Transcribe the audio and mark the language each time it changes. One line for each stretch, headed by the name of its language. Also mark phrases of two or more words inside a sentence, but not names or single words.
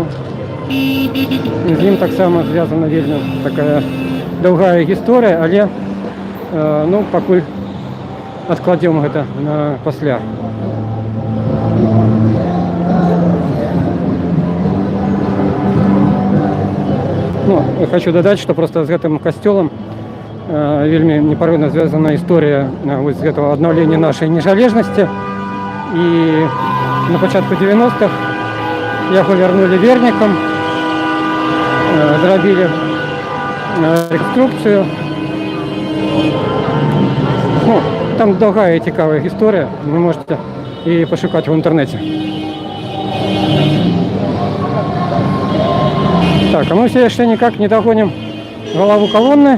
Ukrainian: З ним так само зв'язана вельми така довга історія, але ну, покуль відкладемо це на після.
Russian: Ну, хочу додать, что просто с этим костелом
Belarusian: вельми непорывно
Russian: связана история вот с этого обновления нашей незалежности.
Ukrainian: И на початку 90-х його вернули верникам, зробили реконструкцію. Ну, там довга і цікава історія, ви можете її пошукати в інтернеті.
Russian: Так, а мы все еще никак не догоним голову колонны.